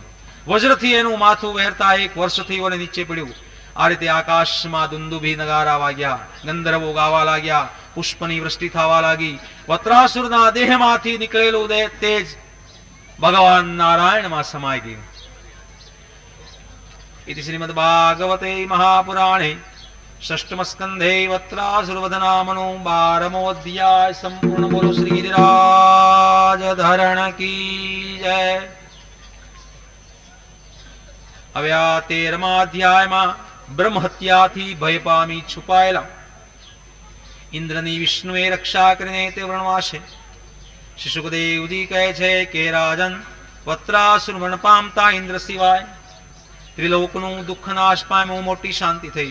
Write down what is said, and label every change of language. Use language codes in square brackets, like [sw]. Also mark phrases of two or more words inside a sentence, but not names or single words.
[gu] વજ્રથી એનું માથું વહેરતા 1 વર્ષ થયું અને નીચે પડ્યું. આ રીતે આકાશમાં દુંદુભી નગારા વાગ્યા, ગંધર્વો ગાવા લાગ્યા, પુષ્પની વૃષ્ટિ થવા લાગી. વત્રાસુરના દેહમાંથી નીકળેલું તેજ ભગવાન નારાયણમાં સમાઈ ગયું. [sa] इति श्रीमद्भागवते महापुराणे षष्ठम स्कंधे वत्रासुरवध नामनो 12मो अध्याय संपूर्ण. [hi] बोलो श्री गिरिराज धरण की जय. [gu] હવે આ 13મા અધ્યાયમાં બ્રહ્મ હત્યાથી ભય પામી છુપાયેલા ઇન્દ્રની વિષ્ણુએ રક્ષા કરીને તે વર્ણવાશે. શ્રી સુખદેવજી કહે છે કે રાજન, વત્રાસુર મરણ પામતા ઇન્દ્ર સિવાય ત્રિલોકનું દુઃખ નાશ પામ્યું, મોટી શાંતિ થઈ.